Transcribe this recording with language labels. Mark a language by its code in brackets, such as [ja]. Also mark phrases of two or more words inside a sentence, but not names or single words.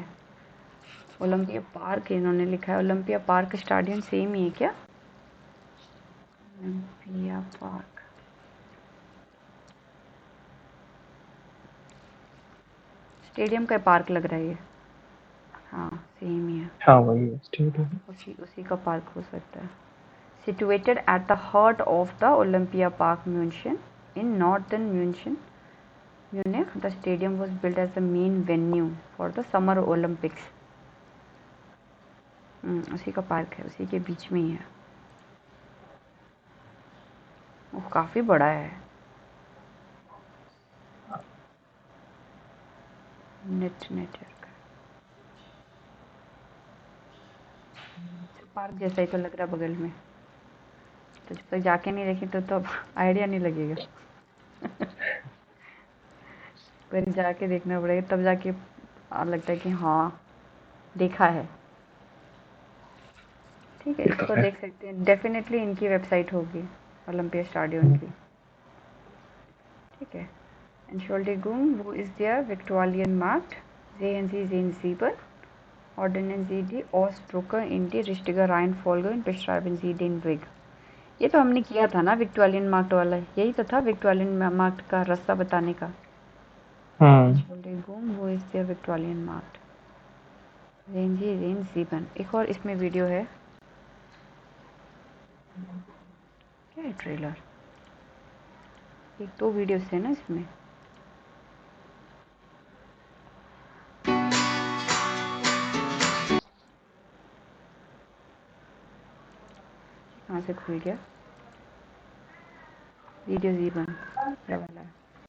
[hi] ओलंपिया पार्क इन्होंने लिखा है, ओलंपिया पार्क स्टेडियम सेम ही है क्या? ओलंपिया पार्क, स्टेडियम का पार्क लग रहा है ये। हाँ सेम ही है, हाँ वही है स्टेडियम। उसी का पार्क हो सकता है। [en] Situated at the heart of the Olympia Park, Munich, in northern Munich, the stadium was built as the main venue for the Summer Olympics. [hi] उसी का पार्क है, उसी के बीच में ही है। वो काफ़ी बड़ा है। नेटवर्क पार्क जैसा ही तो लग रहा है बगल में, तो जब तक जाके नहीं देखें तो आइडिया नहीं लगेगा। पहले जाके देखना पड़ेगा, तब जाके लगता है कि हाँ देखा है। ठीक है, इसको देख सकते हैं, डेफिनेटली इनकी वेबसाइट होगी ओलंपिया स्टेडियम की। ठीक है, [de] Entschuldigung, wo ist der Viktualienmarkt? Sehen Sie den 7. Ordnen Sie die Ausdrucke in die richtige Reihenfolge und beschreiben Sie den Weg. [hi] ये तो हमने किया था ना विक्टोरियन मार्क्ट वाला, यही तो था विक्टोरियन मार्क्ट का रास्ता बताने का। [de] Entschuldigung, wo ist der Viktualienmarkt? Sehen Sie den 7. [hi] एक और इसमें वीडियो है, क्या है ट्रेलर, एक दो वीडियोस है ना इसमें। कहाँ से खुल गया वीडियो 7, ये वाला है।